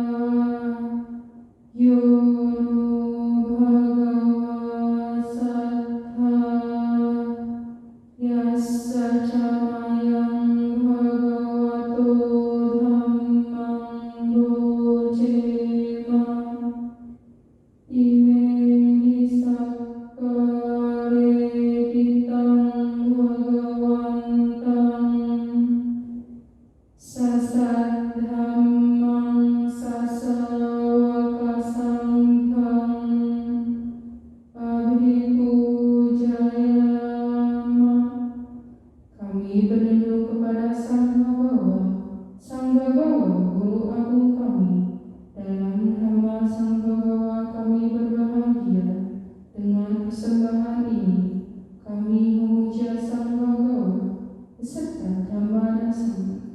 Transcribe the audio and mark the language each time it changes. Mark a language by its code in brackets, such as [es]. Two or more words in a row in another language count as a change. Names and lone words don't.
[pi] yono bhagava sattha yassa camayang bhagavato dhammang docema imeni sakkare ditang bhagavantang sasat dhammang sasawaka sanghang abhipujayama. [id] Kami berlindung kepada Sang Bhagawa, Guru Agung kami. Dalam nama Sang Bhagawa kami berbahagia. Dengan persembahan ini, kami memuja Sang Bhagawa beserta Dhamma dan Sangha.